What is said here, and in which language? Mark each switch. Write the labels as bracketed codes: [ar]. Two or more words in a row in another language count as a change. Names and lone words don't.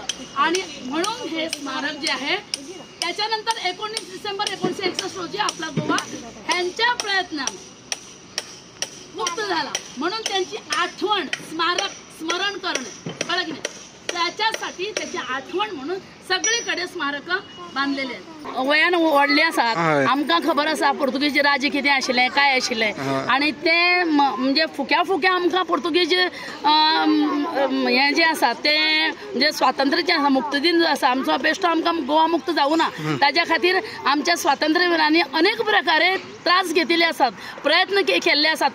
[mr] आणि म्हणून हे स्मारक जे आहे त्याच्यानंतर 19 डिसेंबर 1961 रोजी आपला गोवा ह्यांच्या प्रयत्नाने मुक्त झाला. म्हणून त्यांची आठवण स्मरण करणे कळलं की नाही, त्याच्यासाठी त्याची आठवण म्हणून सगळीकडे स्मारक बांधलेले आहेत. [kok] वयान वाढले असतात आमकां खबर आसा पोर्तुगीज राज्य कितें आशिल्लें काय आशिल्लें. [mr] आणि ते म्हणजे [kok] फुक्या आमकां पोर्तुगीज हें जें आसा तें म्हणजे स्वातंत्र्याचें आसा, मुक्तदीन जो आसा आमचो बेश्टो आमकां गोवा मुक्त जावं ना. ताज्या खातीर आमच्या स्वातंत्र्यवीरांनी अनेक प्रकारे त्रास घेतिल्ले आसात, प्रयत्न केल्ले आसात.